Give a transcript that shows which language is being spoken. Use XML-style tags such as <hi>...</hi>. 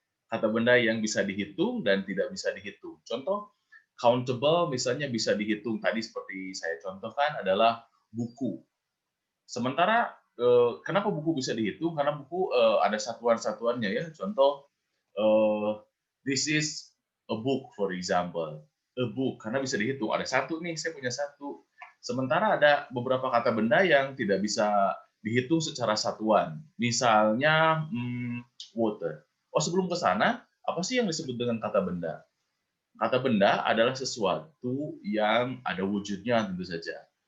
<id>Kata benda yang bisa dihitung dan tidak bisa dihitung. Contoh countable misalnya bisa dihitung, tadi seperti saya contohkan adalah buku. Sementara kenapa buku bisa dihitung? Karena buku ada satuan-satuannya, ya.</id> <en>Contoh this is a book, for example.</en> <id>A book, karena bisa dihitung. Ada satu nih, saya punya satu. Sementara ada beberapa kata benda yang tidak bisa dihitung secara satuan. Misalnya water. Sebelum ke sana, apa sih yang disebut dengan kata benda? Kata benda adalah sesuatu yang ada wujudnya tentu saja.</id>